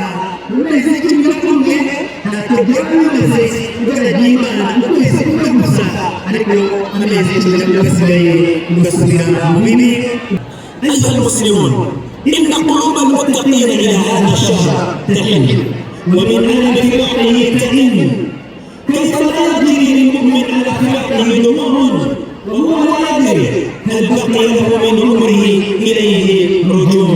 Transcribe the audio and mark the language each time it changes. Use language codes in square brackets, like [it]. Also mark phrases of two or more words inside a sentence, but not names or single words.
[rw] Mu mezi icumi n'umwe ntacyo byaba bimaze ugaragiye Imana ukwezi kumwe gusa, ariko amezi icumi n'umwe asigaye ugasubira mu bibi. [ar] أيها المسلمون إن قلوب المتقين إلى هذا الشهر تحن ومن ألم فراقه تئن. كيف لا يجري للمؤمن على فراقه دموع وهو لا يدري هل بقي له من عمره إليه رجوع.